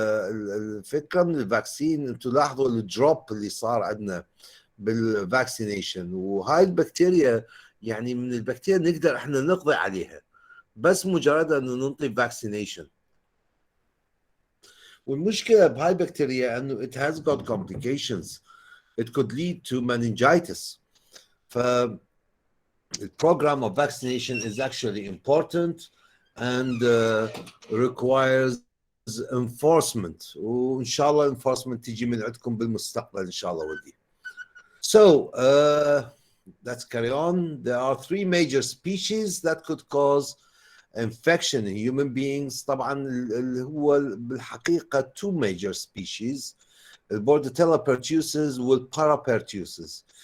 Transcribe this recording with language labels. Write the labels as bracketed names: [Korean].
[Arabic] فالفكرة من الفاكسين أنتوا لاحظوا الدروب اللي صار عندنا بالفاكسينيشن، وهاي البكتيريا يعني من البكتيريا نقدر احنا نقضي عليها بس مجرد انه ننطي فاكسينيشن. والمشكله بهاي البكتيريا انه [English] it has got complications. It could lead to meningitis. The program of vaccination is actually important and requires enforcement. [Arabic] وان شاء الله enforcement تيجي من عندكم بالمستقبل ان شاء الله ولدي. [English] So let's carry on. There are three major species that could cause infection in human beings. [Arabic] طبعا اللي هو بالحقيقة [English] two major species, [Arabic] Bordetella pertussis with parapertussis.